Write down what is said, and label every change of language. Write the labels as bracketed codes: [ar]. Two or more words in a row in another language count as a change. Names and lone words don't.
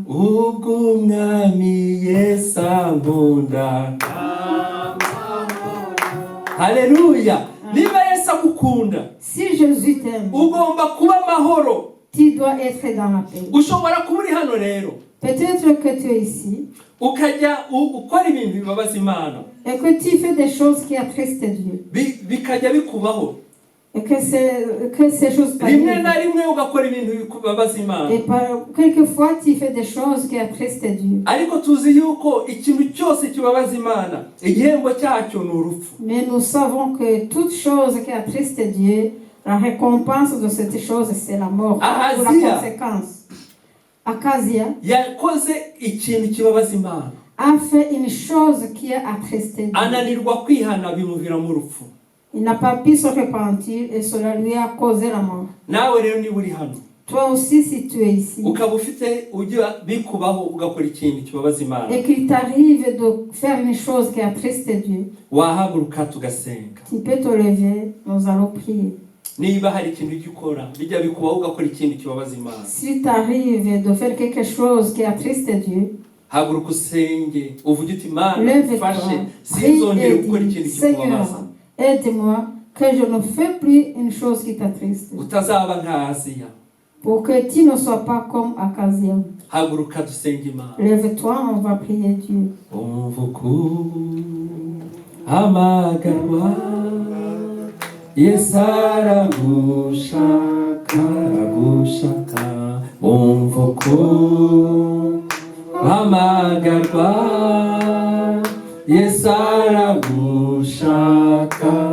[rw] Ubwo umwami Yesu ankunda. Haleluya. Niba Yesu agukunda, [fr] Si Jésus t'aime, [rw] ugomba kuba amahoro. [fr] tu dois être dans la paix. [rw] Ushobora kuba uri hano rero [fr] Peut-être que tu es ici [rw] ukajya ukora ibintu bibabaza Imana, [fr] et que tu fais des choses qui attristent Dieu. [rw] bikajya bikubaho. [fr] Et que ces choses [rw] Rimwe na [fr] t'arrivent. [rw] rimwe ugakora ibintu bibabaza Imana. [fr] Et quelquefois, tu fais des choses qui attristent Dieu. [rw] Ariko tuzi yuko ikintu cyose kibabaza Imana igihembo cyacyo ni urupfu. [fr] Mais nous savons que toute chose qui attriste Dieu, la récompense de cette chose, c'est la mort. Ou la [rw] Ahazia. [fr] conséquence. Akazia [rw] Yakoze ikintu kibabaza Imana, [fr] a fait une chose qui a attristé Dieu. [rw] ananirwa kwihana bimuviramo urupfu. [fr] Il n'a pas pu se repentir et cela lui a causé la mort. [rw] Nawe rero niba uri hano [fr] Toi aussi, si tu es ici, [rw] ukaba ufite ujya bikubaho ugakora ikintu kibabaza Imana, [fr] et qu'il t'arrive de faire une chose qui attriste Dieu, [rw] wahaguruka tugasenga. [fr] tu peux te lever, nous allons prier. [rw] Niba hari ikintu ujya ukora bijya bikubaho ugakora ikintu kibabaza Imana, [fr] S'il t'arrive de faire quelque chose qui attriste Dieu, [rw] haguruka usenge uvuge uti Imana [fr] lève-toi, [rw] mfashe [fr] prie [rw] sinzongere [fr] et [rw] gukora [fr] dis, [rw] ikintu [fr] Seigneur, [rw] kikubabaza. [fr] aide-moi que je ne fais plus une chose qui t'attriste, [rw] Utazaba nka Aziya. [fr] pour que tu ne sois pas comme Akazia. [rw] haguruka dusenga Imana. [fr] Lève-toi, on va prier Dieu. [rw] Umva uku hamagarwa Yesu aragushaka aragushaka. Umva uku hamagarwa Yesu aragushaka.